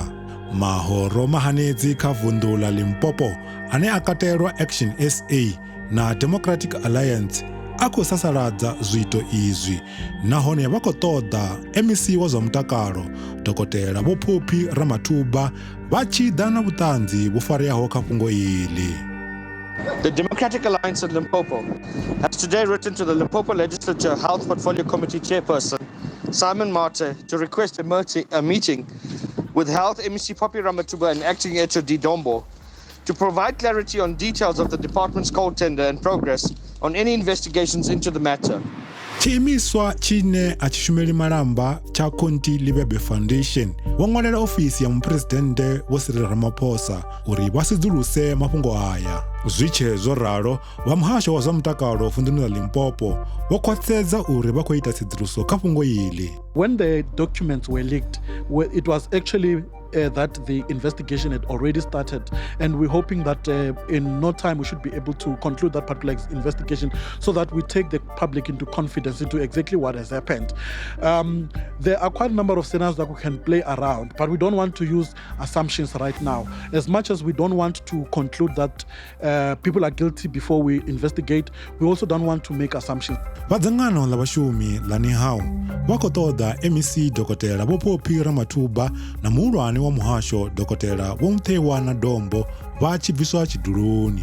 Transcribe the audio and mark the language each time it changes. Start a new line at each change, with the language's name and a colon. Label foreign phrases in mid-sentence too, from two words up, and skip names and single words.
Venda: Mahoro mahanedzi kha vundu ḽa Limpopo ane a katelwa Action SA na Democratic Alliance a khou sasaladza zwiito izwi nahone vha khou ṱoḓa MEC wa zwa mutakalo Dokotela Vho-Conty Lebepe vha tshi ḓa na vhuṱanzi vhu fareaho kha fhungo iḽi.
English: The Democratic Alliance in Limpopo has today written to the Limpopo Legislature Health Portfolio Committee Chairperson, Simon Mate, to request a meeting with Health MEC Poppy Ramatuba and Acting HOD Dombo to provide clarity on details of the department's coal tender and progress on any investigations into the matter.
Venda: Tshiimiswa tshine a tshi shumeli malamba tsha Conty Lebepe Foundation vho ṅwalela ofisi ya muphuresidennde Vho Cyril Ramaphosa uri vha sedzuluse mafhungo aya. Zwi tshe zwo ralo, vha muhasho wa zwa mutakalo vunduni ḽa Limpopo vho khwaṱhisedza uri vha khou ita sedzuluso kha fhungo iḽi.
English: When the documents were leaked, it was actually that the investigation had already started, and we're hoping that in no time we should be able to conclude that particular investigation so that we take the public into confidence into exactly what has happened. There are quite a number of scenarios that we can play around, but we don't want to use assumptions right now. As much as we don't want to conclude that people are guilty before we investigate, we also don't want to make assumptions.
Venda: Vadzangano la vhashumi la Nehawu vha khou ṱoḓa MEC Dokotela Vho-Poppy Ramatuba na muhulwane wa muhasho Dokotela Vho Nehawu Dombo vha tshi bviswa tshiduloni.